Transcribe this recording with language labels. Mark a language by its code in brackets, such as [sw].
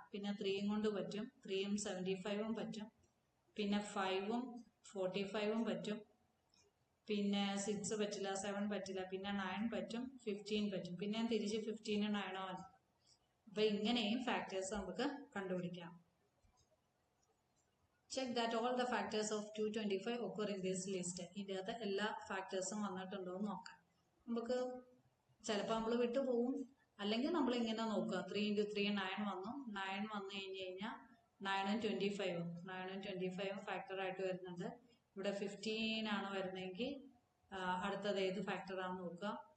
[ml] പിന്നെ 3യും കൊണ്ട് പറ്റും, 3യും 75ഉം പറ്റും. പിന്നെ 5ഉം 45ഉം പറ്റും. പിന്നെ 6 പറ്റില്ല, 7 പറ്റില്ല. പിന്നെ 9 പറ്റും, 15 പറ്റും. പിന്നെ തിരിച്ച് 15 9 ആണ്. അപ്പൊ ഇങ്ങനെയും ഫാക്ടേഴ്സ് നമുക്ക് കണ്ടുപിടിക്കാം. [en] Check that all the factors of 225 occur in this list. [ml] ഇതിൻ്റെ അകത്ത് എല്ലാ ഫാക്ടേഴ്സും വന്നിട്ടുണ്ടോ എന്ന് നോക്കാം. നമുക്ക് ചിലപ്പോൾ നമ്മൾ വിട്ടുപോകും, അല്ലെങ്കിൽ നമ്മൾ ഇങ്ങനെ നോക്കുക. 3 into 3 9 വന്നു. 9 വന്നു കഴിഞ്ഞ് കഴിഞ്ഞാൽ 9ഉം 25ഉം 9ഉം 25ഉം ഫാക്ടർ ആയിട്ട് വരുന്നുണ്ട്. ഇവിടെ 15 ആണ് വരുന്നതെങ്കിൽ അടുത്തത് ഏത് ഫാക്ടർ ആണെന്ന് നോക്കുക.